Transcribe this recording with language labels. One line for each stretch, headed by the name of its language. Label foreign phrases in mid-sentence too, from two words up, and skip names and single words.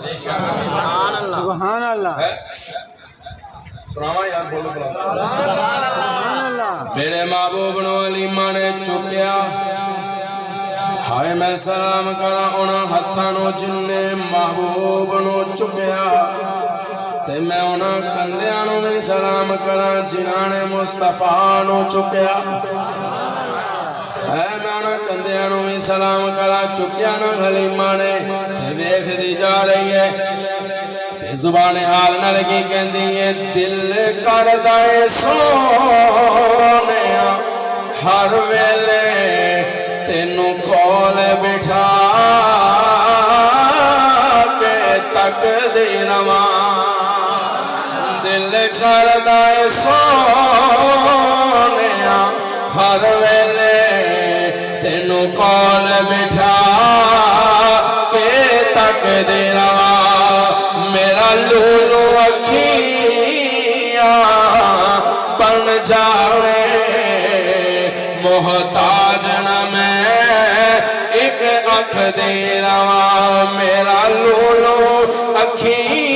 Arabic: سبحان اللہ
Punjabi: سناوا یار بولو
Arabic: سبحان اللہ
Punjabi: میرے محبوب نو حلیمہ نے چکیا ہائے میں سلام کرا انہاں ہتھاں نو جن نے محبوب نو چکیا تے میں انہاں کندیاں نو بھی سلام کرا جنہاں نے مصطفیٰ نو چکیا اے میں انہاں کندیاں نو بھی سلام کرا چکیا نا حلیمہ نے ویکھ دی جا رہی ہے زبان حال نہ لگی کہندی ہے دل کردا اے سونیا ہر ویلے تینوں کول بٹھا کے تکدی رواں دل کردا اے سونیا ہر ویلے تینوں کول بٹھا کے تکدی رواں میرا لولو اکھیاں بن جاوے محتاج نہ میں ایک اکھ دے رواں میرا لولو اکھیاں